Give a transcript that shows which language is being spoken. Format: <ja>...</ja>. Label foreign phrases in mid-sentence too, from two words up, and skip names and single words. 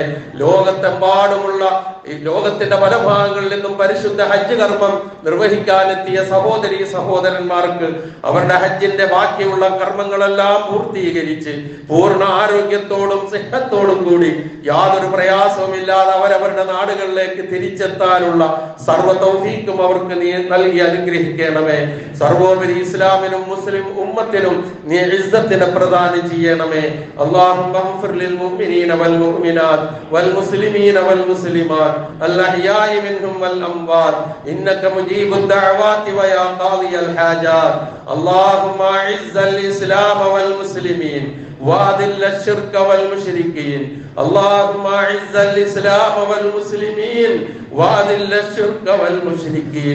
<ml>ലോകത്തെമ്പാടുമുള്ള ലോകത്തിന്റെ പല ഭാഗങ്ങളിൽ നിന്നും പരിശുദ്ധ ഹജ്ജ് കർമ്മം നിർവഹിക്കാനെത്തിയ സഹോദരീ സഹോദരന്മാർക്ക് അവരുടെ ഹജ്ജിന്റെ ബാക്കിയുള്ള കർമ്മങ്ങളെല്ലാം പൂർത്തീകരിച്ച് പൂർണ്ണ ആരോഗ്യത്തോടും സിഹത്തോടും കൂടി യാതൊരു പ്രയാസവുമില്ലാതെ അവരവരുടെ നാടുകളിലേക്ക് തിരിച്ചെത്താനുള്ള സർവ്വ തൗഫീഖും അവർക്ക് നീ നൽകി അനുഗ്രഹിക്കണമേ. സർവോപരി ഇസ്ലാമിനും മുസ്ലിം ഉമ്മത്തിനും നീ ഇസ്സത്തിനെ പ്രദാനം ചെയ്യണമേ.</ml> <ar>اللهم اغفر للمؤمنين والمؤمنات والمسلمين والمسلمات الأحياء منهم والأموات إنك مجيب الدعوات ويا قاضي الحاجات. اللهم أعز الإسلام والمسلمين وأذل الشرك والمشركين. اللهم أعز الإسلام والمسلمين وأذل الشرك والمشركين.</ar>